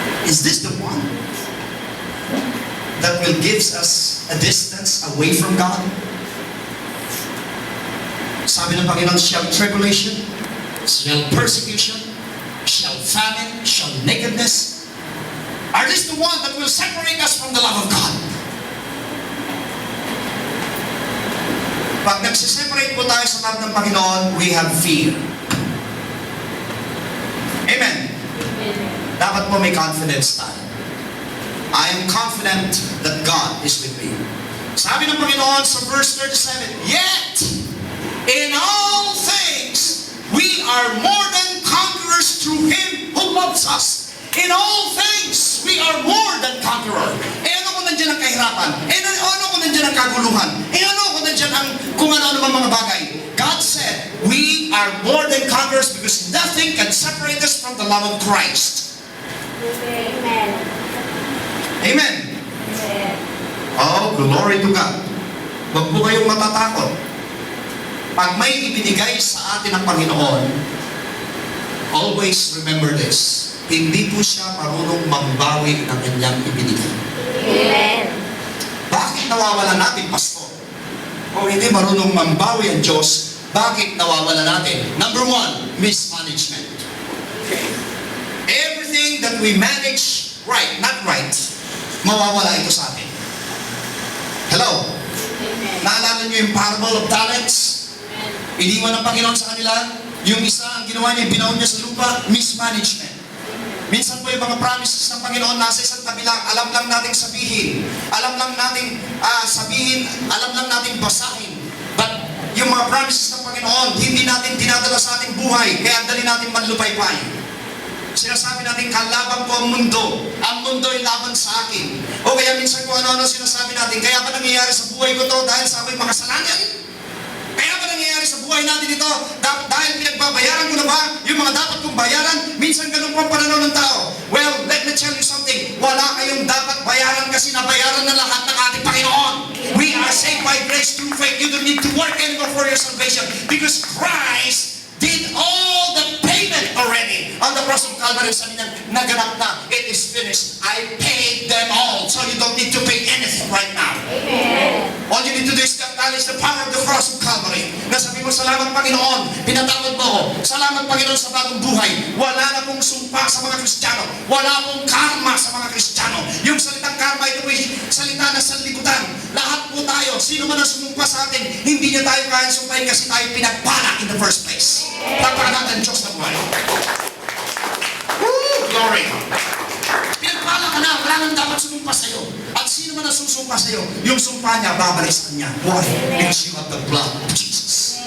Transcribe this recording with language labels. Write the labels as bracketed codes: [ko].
[en] Is this the one that will give us a distance away from God? [tl] Sabi ng Panginoon, [en] shall tribulation, shall persecution, shall famine, shall nakedness. Are this the one that will separate us from the love of God? [tl] Pag nagsiseparate po tayo sa love ng Panginoon, [en] we have fear. [tl] Amen. Dapat po may confidence tayo. [en] I am confident that God is with me. [tl] Sabi ng Panginoon sa verse 37, [en] yet, in all things, we are more than conquerors through Him who loves us. In all things, we are more than conqueror. [tl] Ano kung nandiyan ang kahirapan? Ano kung nandiyan ang kaguluhan? Ano kung nandiyan ang kung ano-ano mga bagay? [en] God said, we are more than conquerors because nothing can separate us from the love of Christ. Amen. Amen. Oh, glory to God. [tl] Huwag po kayong matatakot. Pag may ibinigay sa atin ng Panginoon, [en] always remember this. [tl] Hindi po siya marunong mambawi ng kanyang ibinigay. Amen. Bakit nawawala natin, Pastor? Kung hindi marunong mambawi ang Diyos, bakit nawawala natin? [en] Number one, mismanagement. Everything that we manage right, not right, [tl] mawawala ito sa atin. [en] Hello? [tl] Naalala niyo yung parable of talents? Iniwan ng Panginoon sa kanila. Yung isa, ang ginawa niya, binaon niya sa lupa, mismanagement. Minsan po yung mga promises ng Panginoon nasa isang tabi lang, alam lang nating sabihin, alam lang nating alam lang nating basahin. But yung mga promises ng Panginoon, hindi natin dinadala sa ating buhay, kaya dali natin manlupaypay. Sinasabi natin, kalaban ko ang mundo ay laban sa akin. O kaya minsan kung ano-ano sinasabi natin, kaya ba nangyayari sa buhay ko to dahil sa ako'y makasalanan? Kaya ba nangyayari sa buhay natin ito, dahil pinagbabayaran ko na ba yung mga dapat kong bayaran? Minsan ganun po ang pananaw ng tao. [en] Well, let me tell you something. [tl] Wala kayong dapat bayaran kasi nabayaran na lahat ng ating Panginoon. [en] We are saved by grace through faith. You don't need to work anymore for your salvation because Christ did all the payment already. On the cross of Calvary, [tl] sabi niya, naganap na. [en] It is finished. I paid them all. So you don't need to pay anything right now. Amen. All you need to do is acknowledge the power of the cross of Calvary. [tl] Nasabi mo, salamat Panginoon, pinatawad mo ako. Salamat Panginoon sa bagong buhay. Wala na pong sumpa sa mga Kristiyano. Wala pong karma sa mga Kristiyano. Yung salitang karma, ito ay salita na sanlibutan. Lahat po tayo, sino man ang sumumpa sa atin, hindi niya tayo kaya sumpahin kasi tayo pinagpala [en] in the first place. [tl] Tapakan natin Diyos na buhay. Woo! Glory! Pinagpala ka na, wala nang dapat sumumpa sa'yo. At sino man ang susumpa sa'yo, yung sumpa niya, babalik sa kanya. [en] Why? Because you have the blood of Jesus.